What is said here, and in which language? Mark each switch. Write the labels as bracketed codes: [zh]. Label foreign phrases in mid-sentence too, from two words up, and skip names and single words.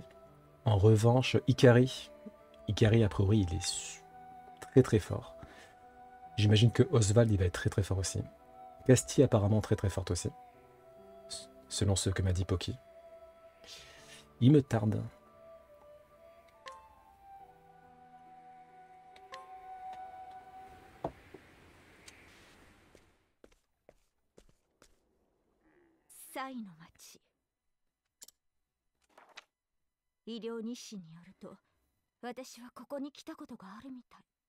[fr] En revanche, Ikari, a priori, il est très très fort. J'imagine que Oswald, il va être très très fort aussi. Casti, apparemment, très très forte aussi. Selon ce que m'a dit Poki. Il me tarde. [ja] サイの町。医療日誌によると、私はここに来たことがあるみたい。